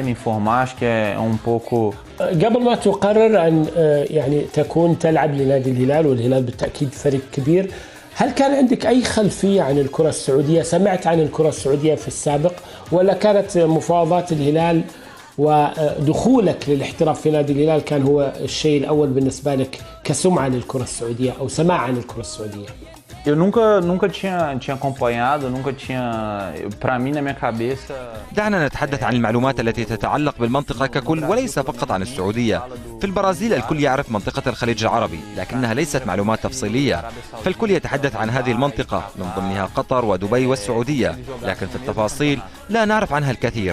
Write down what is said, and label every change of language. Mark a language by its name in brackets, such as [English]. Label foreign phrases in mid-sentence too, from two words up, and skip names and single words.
[Arabic] قبل ما تقرر أن يعني تكون تلعب لنادي الهلال، والهلال بالتأكيد فريق كبير، هل كان عندك أي خلفية عن الكرة السعودية؟ سمعت عن الكرة السعودية في السابق، ولا كانت مفاوضات الهلال ودخولك للاحتراف في نادي الهلال كان هو الشيء الأول بالنسبة لك كسمعة للكرة السعودية أو سماع عن الكرة السعودية؟ [Portuguese] Eu nunca tinha acompanhado, nunca tinha, para mim na minha cabeça. [Arabic] دعنا نتحدث عن المعلومات التي تتعلق بالمنطقة ككل وليس فقط عن السعودية. في البرازيل الكل يعرف منطقة الخليج العربي، لكنها ليست معلومات تفصيلية، فالكل يتحدث عن هذه المنطقة من ضمنها قطر ودبي والسعودية، لكن في التفاصيل لا نعرف عنها الكثير.